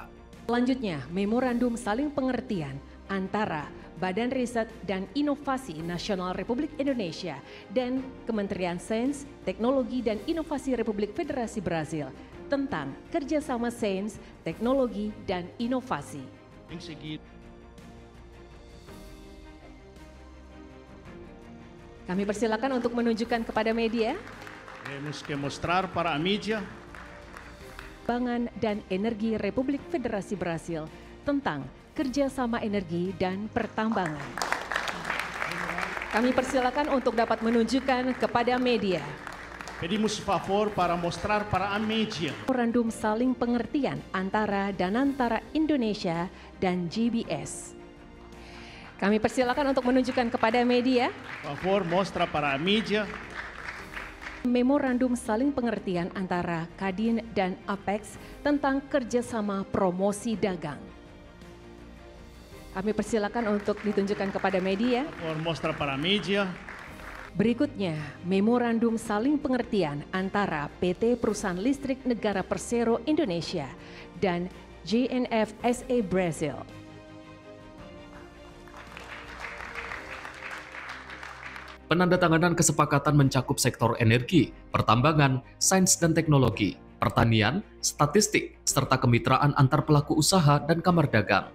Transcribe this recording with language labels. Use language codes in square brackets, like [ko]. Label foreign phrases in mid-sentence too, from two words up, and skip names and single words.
[id] Selanjutnya, memorandum saling pengertian antara Badan Riset dan Inovasi Nasional Republik Indonesia dan Kementerian Sains, Teknologi dan Inovasi Republik Federasi Brazil tentang kerjasama sains, teknologi, dan inovasi. Kami persilakan untuk menunjukkan kepada media. [pt] Temos que mostrar para a mídia. [id] Pangan dan Energi Republik Federasi Brazil tentang kerjasama energi dan pertambangan. Kami persilakan untuk dapat menunjukkan kepada media. [pt] Pedimos favor para mostrar para a mídia. [id] Memorandum saling pengertian antara Danantara Indonesia dan GBS. Kami persilakan untuk menunjukkan kepada media. [pt] Favor, mostra para a mídia. [id] Memorandum saling pengertian antara Kadin dan Apex tentang kerjasama promosi dagang. Kami persilakan untuk ditunjukkan kepada media. [pt] Favor, mostra para a mídia. [id] Berikutnya, memorandum saling pengertian antara PT Perusahaan Listrik Negara Persero Indonesia dan JNF SA Brazil. Penandatanganan kesepakatan mencakup sektor energi, pertambangan, sains dan teknologi, pertanian, statistik, serta kemitraan antar pelaku usaha dan kamar dagang.